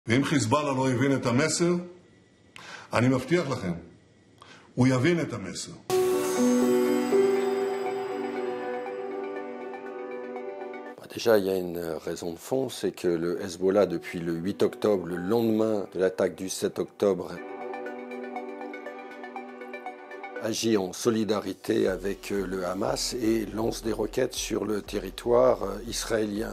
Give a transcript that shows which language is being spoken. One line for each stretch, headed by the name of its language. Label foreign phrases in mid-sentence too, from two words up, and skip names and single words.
Hebrew: ואם חיזבאללה לא הבין את המסר, אני מבטיח לכם, הוא יבין את המסר.
French: Déjà, il y a une raison de fond, c'est que le Hezbollah, depuis le 8 octobre, le lendemain de l'attaque du 7 octobre, agit en solidarité avec le Hamas et lance des roquettes sur le territoire israélien.